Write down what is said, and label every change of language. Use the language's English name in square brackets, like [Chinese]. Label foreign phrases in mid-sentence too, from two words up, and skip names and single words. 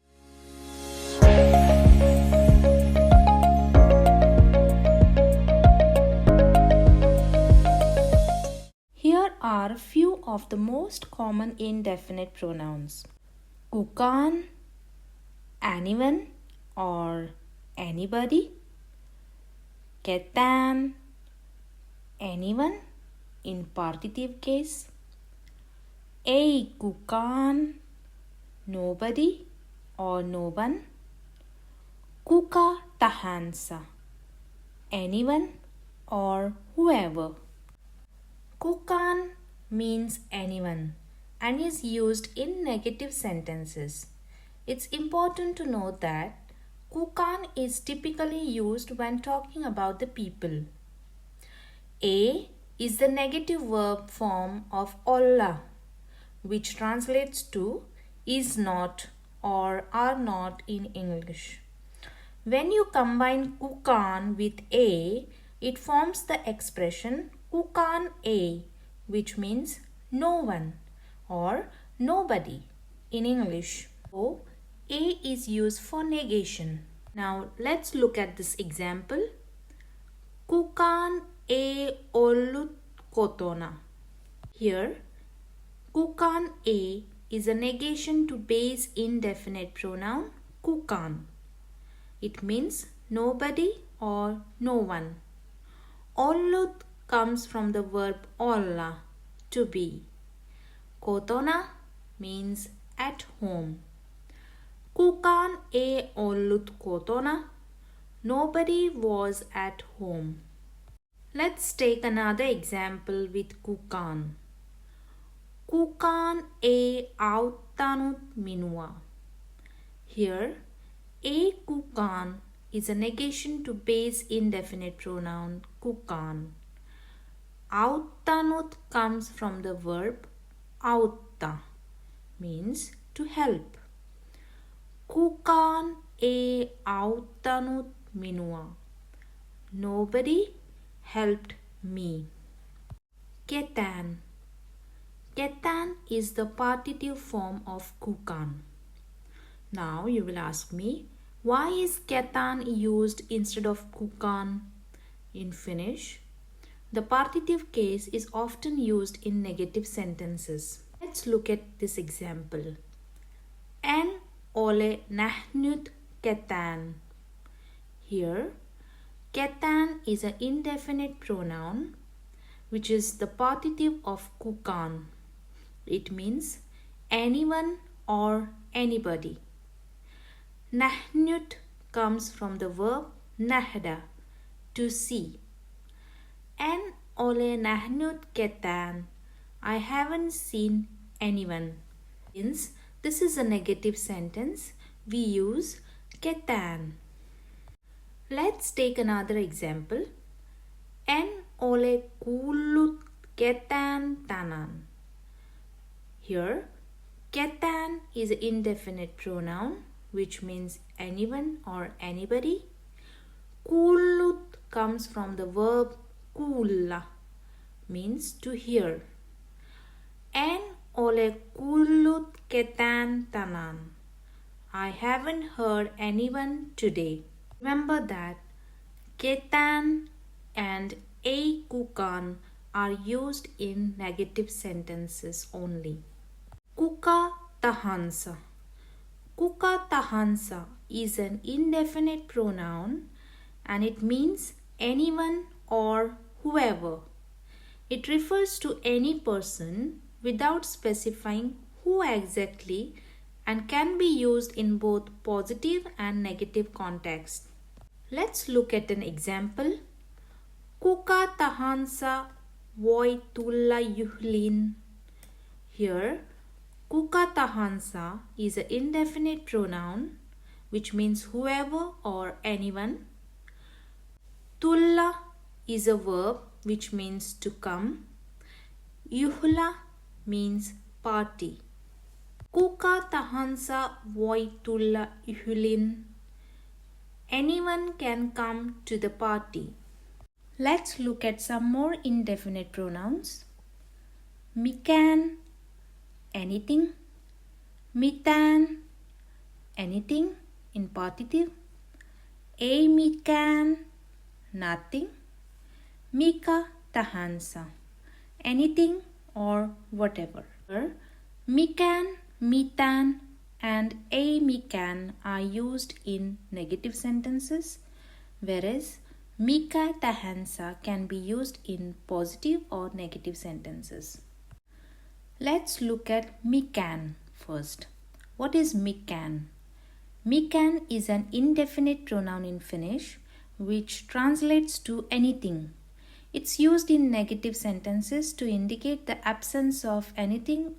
[English] Here are a few of the most common indefinite pronouns. Kukaan, anyone or anybody. Ketään, anyone in partitive case. [Finnish] Ei kukaan, [English] nobody or no one. [Finnish] Kuka tahansa, [English] anyone or whoever. Kukaan means anyone and is used in negative sentences. It's important to note that kukaan is typically used when talking about the people. A is the negative verb form of olla, which translates to is not or are not in English. When you combine kukaan with a, it forms the expression [Finnish] kukaan ei, [English] which means no one or nobody in English. So, a is used for negation. Now, let's look at this example. [Finnish] Kukaan ei ollut kotona. [English] Here, [Finnish] kukaan ei [English] is a negation to base indefinite pronoun kukaan. It means nobody or no one. Ollut comes from the verb olla, to be. Kotona means at home. [Finnish] Kukaan ei ollut kotona. [English] Nobody was at home. Let's take another example with kukaan. [Finnish] Kukaan ei auttanut minua. [English] Here, [Finnish] ei kukaan [English] is a negation to base indefinite pronoun kukaan. Auttanut comes from the verb autta, means to help. [Finnish] Kukaan ei auttanut minua. [English] Nobody helped me. Ketään. Ketään is the partitive form of kukaan. Now you will ask me, why is ketään used instead of kukaan? In Finnish, the partitive case is often used in negative sentences. Let's look at this example. [Finnish] En ole nähnyt ketään. [English] Here, ketään is an indefinite pronoun which is the partitive of kukaan. It means anyone or anybody. Nähnyt comes from the verb nähdä, to see. [Finnish] En ole nähnyt ketään. [English] I haven't seen anyone. Since this is a negative sentence, we use ketään. Let's take another example. [Finnish] En ole kuullut ketään tänään. [English] Here, ketään is an indefinite pronoun, which means anyone or anybody. Kuullut comes from the verb kuulla, means to hear. [Finnish] En ole kuullut ketään tänään. [English] I haven't heard anyone today. Remember that ketään and [Finnish] ei kukaan [English] are used in negative sentences only. [Finnish] Kuka tahansa. Kuka tahansa [English] is an indefinite pronoun and it means anyone or whoever. It refers to any person without specifying who exactly and can be used in both positive and negative context. Let's look at an example. [Finnish] Kuka tahansa voi tulla juhliin. [English] Here, [Finnish] kuka tahansa [English] is an indefinite pronoun which means whoever or anyone. Tulla is a verb which means to come. Juhla means party. [Finnish] Kuka tahansa voi tulla juhliin. [English] Anyone can come to the party. Let's look at some more indefinite pronouns. Mikään, anything. Mitään, anything in partitive. [Finnish] Ei mikään, nothing. Mikä tahansa, [English] anything or whatever. [Finnish] Mikään, mitään, [English] and [Finnish] ei mikään [English] are used in negative sentences, whereas [Finnish] mikä tahansa [English] can be used in positive or negative sentences. Let's look at mikään first. What is mikään? Mikään is an indefinite pronoun in Finnish which translates to anything. It's used in negative sentences to indicate the absence of anything.